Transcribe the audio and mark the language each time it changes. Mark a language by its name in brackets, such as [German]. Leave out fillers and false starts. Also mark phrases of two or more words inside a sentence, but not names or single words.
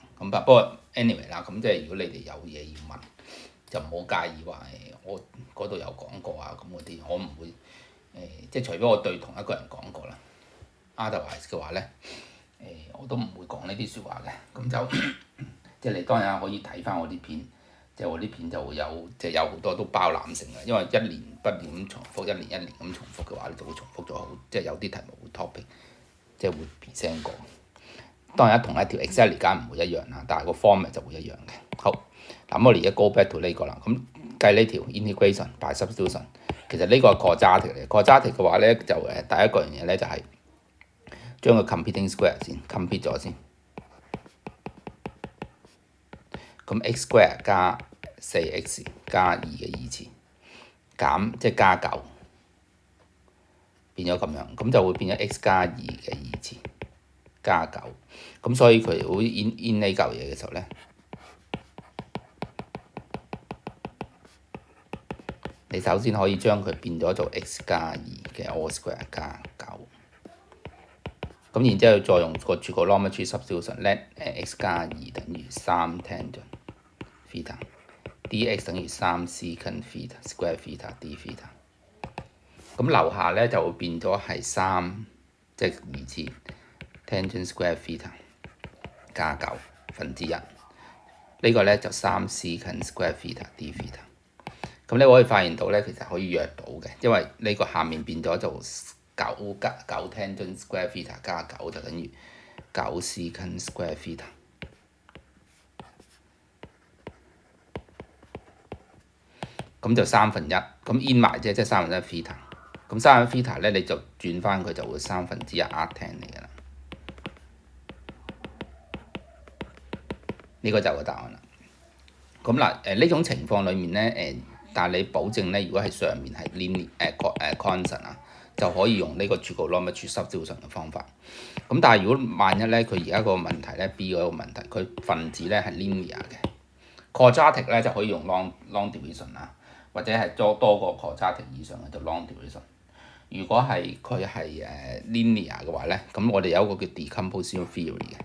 [Cantonese] 咁不過 anyway 啦，咁即係如果你哋有嘢要問，就唔好介意話我嗰度有講過啊咁嗰啲，我唔會即係除非我對同一個人講過啦。Otherwise 嘅話咧，我都唔會講呢啲説話嘅，咁就即係你當然可以睇翻我啲片，即係我啲片就會有即係有好多都包攬性嘅，因為一年不斷咁重複，一年咁重複嘅話，你就會重複咗好，即係有啲題目會 topic，即係會 present 過。當然同一條 Excel 而家唔會一樣啦，但係個 format 就會一樣嘅。好，咁我哋而家 [English] go back to [Cantonese] 呢個啦，咁計呢條 [English] integration by substitution， [Cantonese] 其實呢個係 quadratic 嚟 quadratic 嘅話咧，就第一個樣嘢咧就係將個 [English] computing square [Cantonese] 先 compute 咗先咁 [English] x square [Cantonese] 加 4x 加2嘅二次減即係加9，變咗咁樣，咁就會變咗 x 加2嘅二次加9，咁所以佢會 in 呢嚿嘢嘅時候咧，你首先可以將佢變咗做 x 加2嘅 [English] all square [Cantonese] 加9，咁然之後再用個 [English] Trigonometry substitution， let x [Cantonese] 加2等於3 [English] tangent theta dx [Cantonese] 等於3 [English] secant theta square theta d theta， [Cantonese] 咁樓下咧就會變咗係3即係二次 [English] tangent square theta [Cantonese] 加9分之1，呢個咧就3 [English] secant square theta d theta。 [Cantonese] 咁你可以發現到咧，其實可以約到嘅，因為呢個下面變咗做9 [English] tangent square theta [Cantonese] 加9就等於9 [English] secant square theta。 [Cantonese] 咁就1/3，咁 in 埋啫，即係1/3 theta。咁1/3 theta 咧，你就轉翻佢就會1/3 arctan 嚟㗎啦。呢個就係個答案啦。咁嗱，呢種情況裡面咧，但係你保證咧，如果係上面係 [English] linear constant [Cantonese] 啊，就可以用呢個 [English] Trigonometry substitution [Cantonese] 嘅方法。咁但係如果萬一咧，佢而家個問題咧 B 嗰個問題，佢分子咧係 linear 嘅 quadratic 咧就可以用 [English] long division [Cantonese] 啊，或者係多個 quadratic 以上嘅就 [English] long division。 [Cantonese] 如果係佢係linear 嘅話咧，咁我哋有一個叫 [English] decomposition theory [Cantonese] 嘅。